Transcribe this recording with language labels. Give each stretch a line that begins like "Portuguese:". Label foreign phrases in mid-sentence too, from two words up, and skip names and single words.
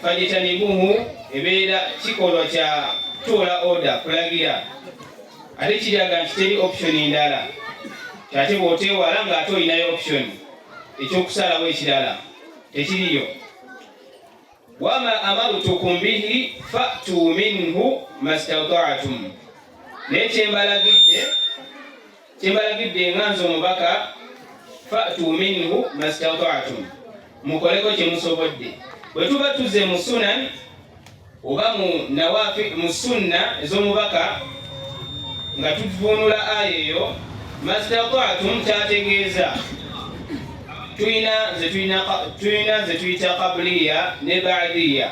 Ganda: Fajtanibuhu ebeera kikolwa kya tuola order, kulagira, ate kiraga nti teri option endala, kyate bw'oteewala ng'ate olinayo option ekyokusalawo ekirala, tekiriyo.
Arabic: وما أمرتكم به فأتوا منه ما استطعتم,
Ganda: naye kyembalagidde nganze omubaka,
Arabic: فأتوا منه ما استطعتم,
Ganda: mukoleko kye musobodde. Bwe tuba tuzze mu sunan oba mu sunna ez'omubaka nga tuvunula aya eyo, mastata'tum kyategeeza tuyina ze tuyita qabliya ne ba'diya.